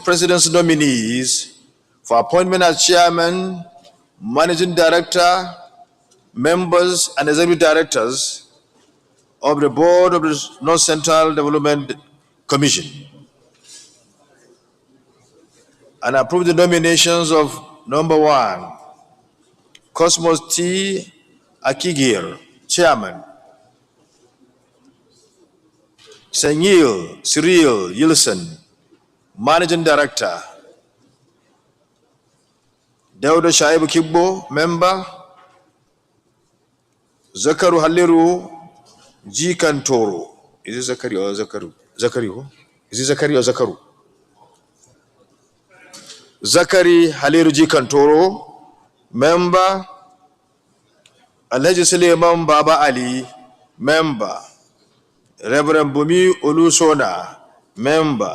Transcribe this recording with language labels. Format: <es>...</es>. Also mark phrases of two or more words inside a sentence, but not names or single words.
<en>President's nominees for appointment as Chairman, Managing Director, members, and Executive Directors of the Board of the North Central Development Commission, and approve the nominations of number 1, Cosmos T. Akigir, Chairman. Cyril Yilson, Managing Director. Dauda Shaibu Kibbo, Member. Zakaru Halliru G. Kantoro. Is it Zakari or Zakaru? Zakari, is it Zakari or Zakaru? Zakari Halliru G. Kantoro, Member. Alhaji Suleiman Baba Ali, Member. Reverend Bumi Olusona, Member.</en>